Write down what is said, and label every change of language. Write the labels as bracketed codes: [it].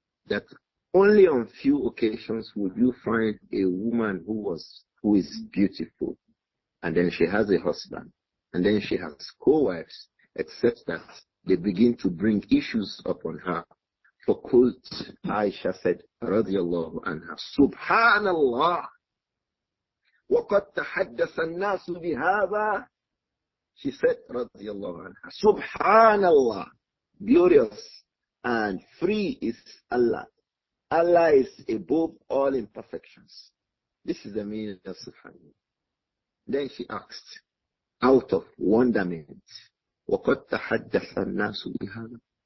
[en] That only on few occasions would you find a woman who is beautiful, and then she has a husband, and then she has co-wives, except that they begin to bring issues upon her. [ar] فقلت, [en] A'ishah said, [ar] رضي الله عنها, سبحان الله وقد تحدث الناس بهذا. [en] She said, رضي الله عنها, Subhanallah, glorious and free is Allah. Allah is above all imperfections. This is the meaning of Subhanallah. Then she asked, out of wonderment, [ar] وقد تحدث الناس بهذا.